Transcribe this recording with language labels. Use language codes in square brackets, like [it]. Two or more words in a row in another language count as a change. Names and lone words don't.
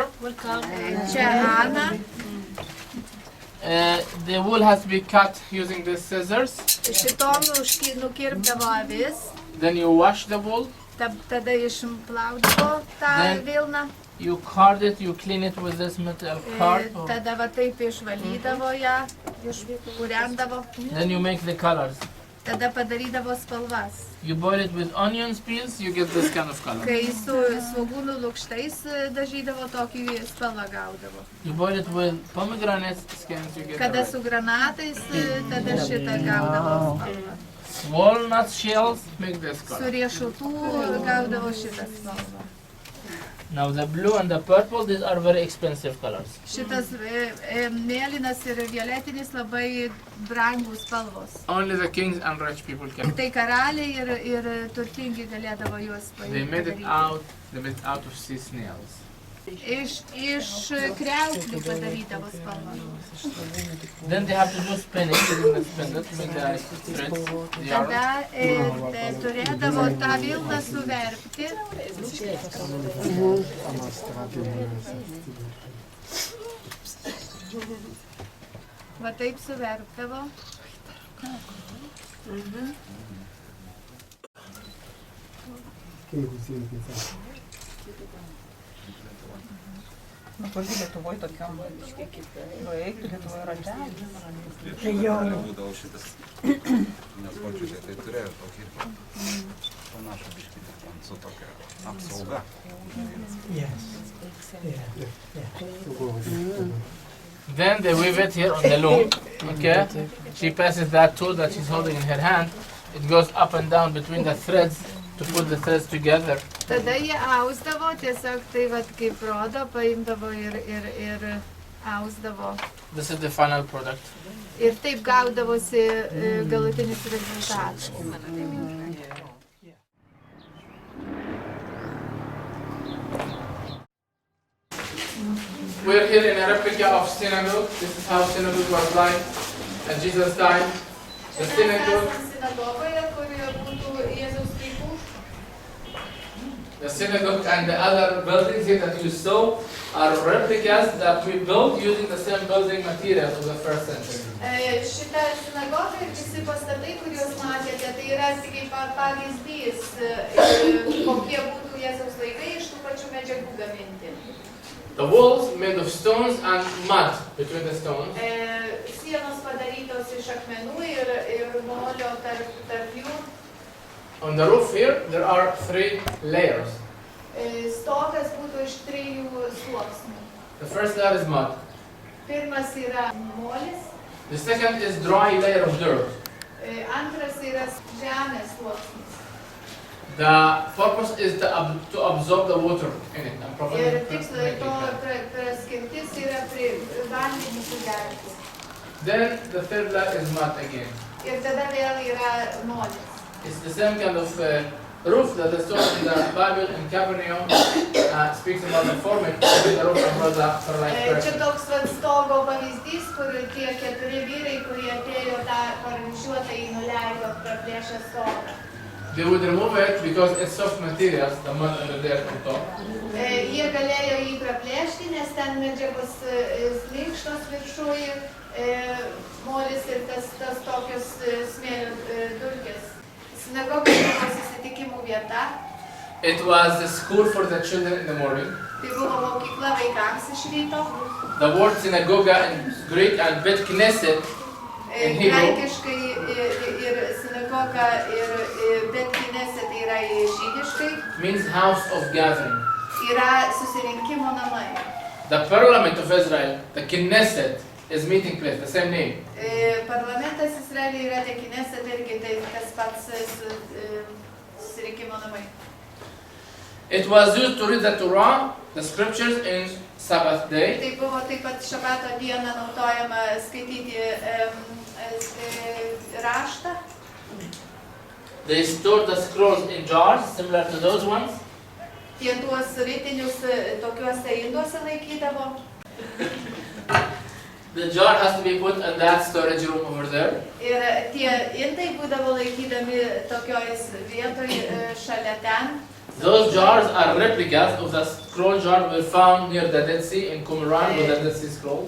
[lt] Čia Ana. [en] The wool has to be cut using the scissors. [lt] Šitom nukirpdavo avis, [en] Then you wash the wool. [lt] tada išplaudavo tą vilną, [en] You card it, you clean it with this metal card. [lt] tada va taip išvalydavo ją, išpurendavo, [en] Then you make the colors. [lt] tada padarydavo spalvas. [en] You boil it with onion peels, you get this kind of color. [lt] Kai su svogūnų lukštais dažydavo, tokį spalvą gaudavo. [en] You boil it with pomegranate skins, you get [lt] Kada [en] the [lt] su granatais, tada šitą gaudavo spalvą. [en] walnut shells make this [lt] Su [en] color. [lt] riešutų gaudavo šitą spalvą. [en] Now the blue and the purple, these are very expensive colors. [lt] Šitas mėlynas ir violetinis labai brangus spalvos. [en] Only the kings and rich people can. [lt] Tai karaliai ir turtingi galėdavo juos [en] They made it [lt] padaryti. [en] out of sea snails. [lt] Iš kriauklių padarydavo spalvą. [en] Then they have to do spinning, using the spindle to make the threads, the yarn. [lt] Tada turėdavo tą vilną suverpti. Va taip suverpdavo. Nu, toli Lietuvoje tokiam, nu, eiktų Lietuvoje ratelį. Būdavo šitas, nes močiutė tai turėjo tokį panašų biškį su tokia apsauga. [en] Then they weave it here on the loom. Okay, she passes that tool that she's holding in her hand. It goes up and down between the threads to put the threads together. [lt] Tada jie ausdavo, tiesiog tai vat kaip rodo, paimdavo ir ausdavo. [en] This is the final product. [lt] Ir taip gaudavosi galutinis rezultatas. [en] We're here in a replica of synagogue. This is how synagogue was like at Jesus' time. The synagogue. [lt] Sinagogoje, kurioje būtų Jėzaus laikų. [en] The synagogue and the other buildings here that you saw are replicas that we built using the same building materials of the first century. [lt] Šita sinagoga ir visi pastatai, kuriuos matėte, tai yra tik kaip pavyzdys, kokie būtų Jėzaus laikai iš tų pačių medžiagų gaminti. [en] The walls made of stones and mud between the stones. [lt] Sienos padarytos iš akmenų ir molio tarp jų. [en] On the roof here, there are 3 layers. [lt] Stogas būtų iš 3 sluoksnių. [en] The first layer is mud. [lt] Pirmas yra molis, [en] The second is dry layer of dirt. [lt] antras yra žemės sluoksnis. [en] The purpose is to absorb the water in it and properly [lt] Ir [en] make [lt] tiksliai [en] it to dry. [lt] praskirtis yra vandenį sugerti. [en] Then the third layer is mud again. [lt] Ir tada vėl yra molis. [en] It's the same kind of roof that the story in the Bible in Capernaum speaks about the forming the roof of Brother Paralyzed [lt] Čia [en] person. [lt] toks stogo pavyzdys, kur tie 4 vyrai, kurie atėjo tą paralyžiuotą į nuleido praplėšę stogą. [en] They would remove it because it's soft materials, the mud and the dirt on top. [lt] Jie galėjo jį praplėšti, nes ten medžiagos slinkštos viršuje, molis ir tas tokios smėlio dulkės. Sinagoga buvo susitikimų vieta. [en] It was the school for the children in the morning. [lt] Tai buvo mokykla vaikams iš ryto. [en] The word synagogue in Greek and [he] bet Knesset [en] in Hebrew [lt] Graikiškai ir sinagoga ir [he] bet Knesset [lt] tai yra žydiškai. [en] means house of gathering. [lt] Yra susirinkimo namai. [en] The parliament of Israel, the Knesset, is meeting place, the same name. [lt] Parlamentas Izraelyje yra Knesset irgi tai tas pats susirinkimo namai. [en] It was used to read the Torah, the scriptures in Sabbath day. [lt] Tai buvo taip pat šabato dieną naudojama skaityti raštą. [en] They stored the scrolls in jars similar to those ones. [lt] Tie tuos ritinius tokiuose induose laikydavo. [en] The jar has to be put in that storage room over there. [lt] Ir tie indai būdavo laikydami tokioj vietoj šalia ten. [en] Those jars are replicas of the scroll jar we found near the Dead Sea in Qumran with the Dead Sea Scrolls.